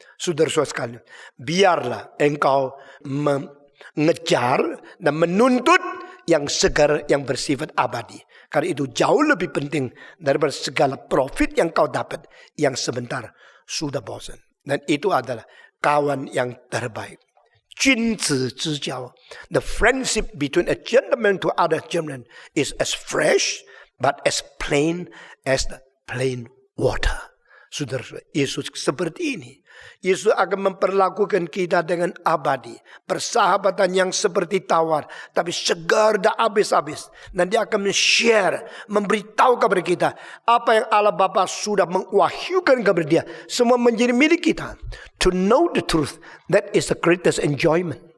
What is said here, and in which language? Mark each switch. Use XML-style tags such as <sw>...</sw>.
<id>Saudara-saudara sekalian, biarlah engkau mengejar dan menuntut yang segar, yang bersifat abadi. Karena itu jauh lebih penting daripada segala profit yang kau dapat yang sebentar sudah bosan. Dan itu adalah kawan yang terbaik.</id> <zh>君子之交.</zh> <en>The friendship between a gentleman to other gentleman is as fresh but as plain as the plain water.</en> <id>Saudara-saudara, Yesus seperti ini. Yesus akan memperlakukan kita dengan abadi. Persahabatan yang seperti tawar, tapi segar dan habis-habis. Dan dia akan share, memberitahu kepada kita apa yang Allah Bapa sudah mengwahyukan kepada dia. Semua menjadi milik kita.</id> <en>To know the truth, that is the greatest enjoyment.</en>